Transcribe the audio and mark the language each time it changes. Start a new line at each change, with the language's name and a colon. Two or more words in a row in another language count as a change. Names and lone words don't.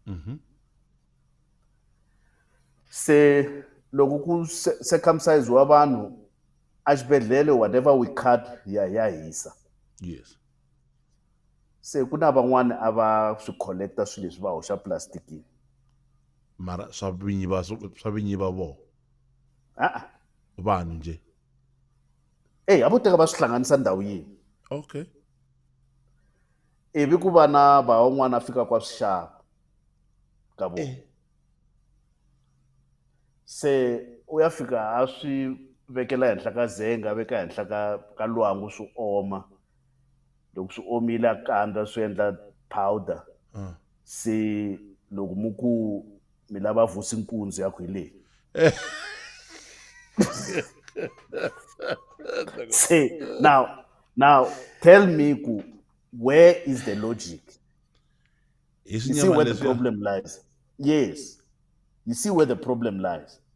Tsonga: se loko ku circumcise wa vanhu exibedhlele
English: whatever we cut
Tsonga: ya hisa. Yes. Se ku na van'wani a va swi collecta swilo leswi va hoxa plastikini. Mara swa vinyi va vo. Vanhu nje. A vo teka va swi hlanganisa ndhawu yin'we. Okay. Ivi ku va na van'wana a fika kwa swi xava ka vona. Se u ya fika a swi vekela henhla ka zenga, veka henhla ka lwangu swi oma. Loko swi omile a kandza swi endla powder. Se loko mu ku mi lava vusi nkunzi ya ku hi leyi.
English: Say now tell me where is the logic? You see where the problem lies. Yes. You see where the problem lies.